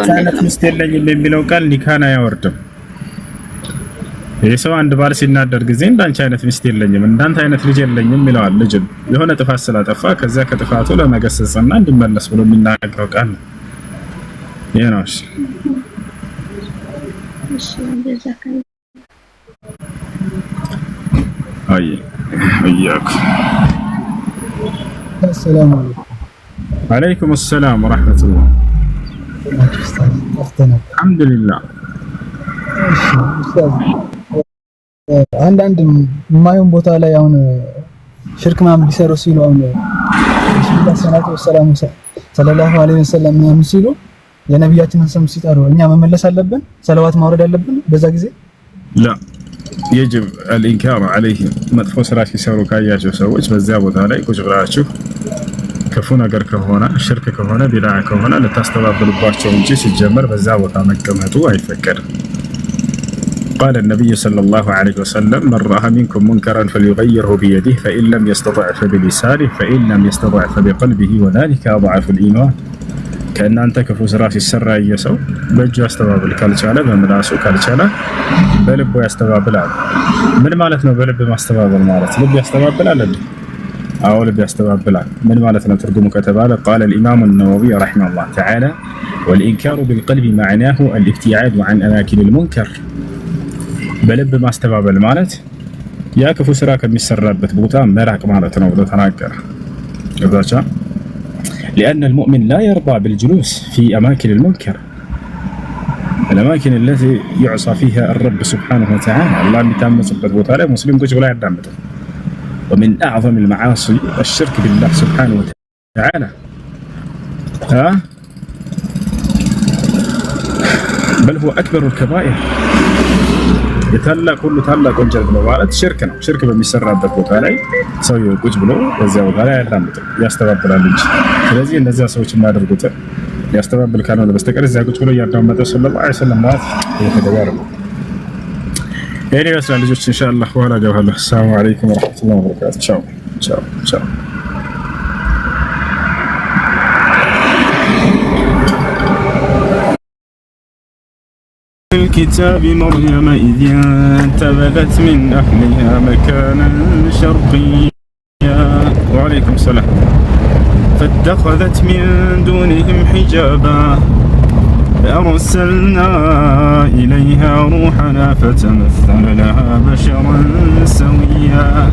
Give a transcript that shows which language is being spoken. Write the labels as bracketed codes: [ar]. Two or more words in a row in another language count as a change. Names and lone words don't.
[am] ነው። ሚስት የለኝም የሚለው ቃል ኒካህን አያወርድም። የሰው አንድ ባል ሲናደድ ጊዜ እንዳንቺ አይነት ሚስት የለኝም እንዳንተ አይነት ልጅ የለኝም ይለዋል። ልጅ የሆነ ጥፋት ስላጠፋ ከዛ ከጥፋቱ ለመገሰጽና እንዲመለስ ብሎ የሚናገረው ቃል ነው። ይሄ ነው። እሺ [ar] السلام عليكم. وعليكم السلام ورحمة الله. الحمد لله. [am] አንዳንድ የማይሆን ቦታ ላይ አሁን ሽርክ ምናምን ሊሰሩ ሲሉ አሁን [ar] صلى الله عليه وسلم [am] ምናምን ሲሉ የነብያችንን ስም ሲጠሩ እኛ መመለስ አለብን? ሰለዋት ማውረድ አለብን በዛ ጊዜ? [ar] لا يجب الإنكار عليهم [am] መጥፎ ስራ ሲሰሩ ካያቸው ሰዎች በዛ ቦታ ላይ ቁጭ ብላችሁ ክፉ ነገር ከሆነ ሽርክ ከሆነ ቢድዓ ከሆነ ለታስተባብሉባቸው እንጂ ሲጀመር በዛ ቦታ መቀመጡ አይፈቀድም። [ar] قال النبي صلى الله عليه وسلم من رأى منكم منكرا فليغيره بيده فإن لم يستطع فبلسانه فإن لم يستطع فبقلبه وذلك أضعف الإيمان [am] ከእናንተ ክፉ ስራ ሲሰራ እየሰው በእጁ ያስተባብል ካልቻለ በምላሱ ካልቻለ በልቡ ያስተባብላል። ምን ማለት ነው በልብ ማስተባበል ማለት? ልብ ያስተባብላል እንዴ? አዎ ልብ ያስተባብላል። ምን ማለት ነው ትርጉሙ ከተባለ [ar] قال الإمام النووي رحمه الله تعالى والإنكار بالقلب معناه الابتعاد عن أماكن المنكر [am] በልብ ማስተባበል ማለት ያ ክፉ ስራ ከሚሰራበት ቦታ መራቅ ማለት ነው ብሎ ተናገረ። ገባቻ [ar] لأن المؤمن لا يرضى بالجلوس في أماكن المنكر الأماكن التي يعصى فيها الرب سبحانه وتعالى الله يتامسበት [am] ቦታ ላይ ሙስሊም ቁጭ ብሎ ያዳምጣል። [ar] ومن أعظم المعاصي الشرك بالله سبحانه وتعالى بل هو أكبر الكبائر [am] የታላቅ ሁሉ ታላቅ ወንጀል ነው ማለት ሽርክ ነው። ሽርክ በሚሰራበት ቦታ ላይ ሰው ቁጭ ብሎ በዚያ ቦታ ላይ ያዳምጣል ያስተባብላል እንጂ። ስለዚህ እነዚያ ሰዎች የሚያደርጉት ያስተባብል ካልሆነ በስተቀር እዚያ ቁጭ ብሎ ያዳመጠ [ar] صلى الله عليه وسلم [am] ማለት የተደባረ ነው። ይሄ ይመስላል ልጆች ኢንሻአላህ በኋላ ገባለሁ። [ar] سلام عليكم ورحمة الله وبركاته። [am] ቻው ቻው ቻው። [ar] الكتاب مريم إذ انتبذت من أهلها مكانا شرقيا وعليكم السلام فاتخذت من دونهم حجابا فأرسلنا إليها روحنا فتمثل لها بشرا سويا